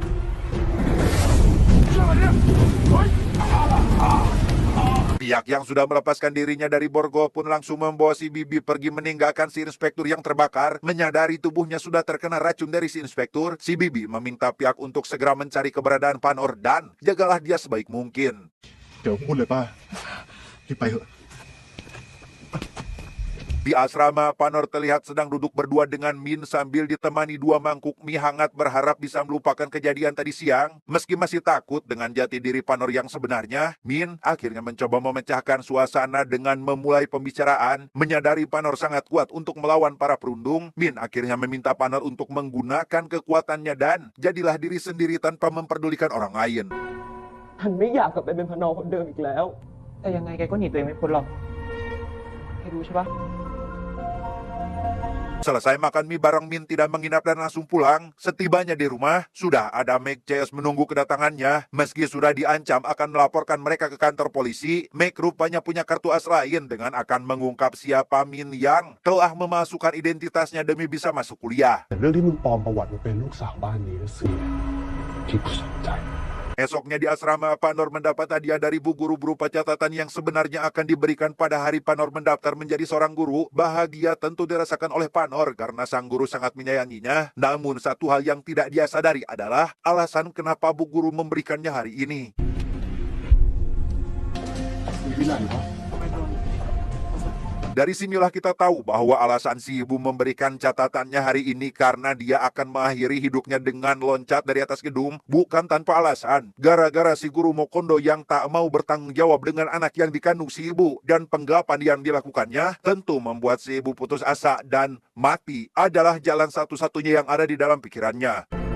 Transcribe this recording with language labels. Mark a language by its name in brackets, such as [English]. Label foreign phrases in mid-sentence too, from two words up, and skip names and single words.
[Indonesian] Pihak yang sudah melepaskan dirinya dari borgol pun langsung membawa si Bibi pergi meninggalkan si inspektur yang terbakar. Menyadari tubuhnya sudah terkena racun dari si inspektur, si Bibi meminta pihak untuk segera mencari keberadaan Panor dan jagalah dia sebaik mungkin. [Thai] เดี๋ยวพูดเลยป้ารีบไปเถอะ [Indonesian] Di asrama, Panor terlihat sedang duduk berdua dengan Min sambil ditemani 2 mangkuk mie hangat berharap bisa melupakan kejadian tadi siang. Meski masih takut dengan jati diri Panor yang sebenarnya, Min akhirnya mencoba memecahkan suasana dengan memulai pembicaraan. Menyadari Panor sangat kuat untuk melawan para perundung, Min akhirnya meminta Panor untuk menggunakan kekuatannya dan jadilah diri sendiri tanpa memperdulikan orang lain. [Thai] ฉันไม่อยากกลับไปเป็นพนอคนเดิมอีกแล้ว แต่ยังไงแกก็หนีตัวเองไม่พ้นหรอกแกรู้ใช่ปะ [Indonesian] Selesai makan mie bareng Min tidak menginap dan langsung pulang. Setibanya di rumah, sudah ada Meg CS menunggu kedatangannya. Meski sudah diancam akan melaporkan mereka ke kantor polisi, Meg rupanya punya kartu as lain dengan akan mengungkap siapa Min yang telah memasukkan identitasnya demi bisa masuk kuliah. [Thai] แต่เรื่องที่มึงปลอมประวัติมาเป็นลูกสาวบ้านนี้สิที่กูสนใจ [Indonesian] Esoknya di asrama, Panor mendapat hadiah dari bu guru berupa catatan yang sebenarnya akan diberikan pada hari Panor mendaftar menjadi seorang guru. Bahagia tentu dirasakan oleh Panor karena sang guru sangat menyayanginya. Namun satu hal yang tidak dia sadari adalah alasan kenapa bu guru memberikannya hari ini. [Thai] มีที่ไหนวะ [Indonesian] Dari sinilah kita tahu bahwa alasan si ibu memberikan catatannya hari ini karena dia akan mengakhiri hidupnya dengan loncat dari atas gedung, bukan tanpa alasan. Gara-gara si guru Mokondo yang tak mau bertanggung jawab dengan anak yang dikandung si ibu dan penggelapan yang dilakukannya, tentu membuat si ibu putus asa dan mati adalah jalan satu-satunya yang ada di dalam pikirannya.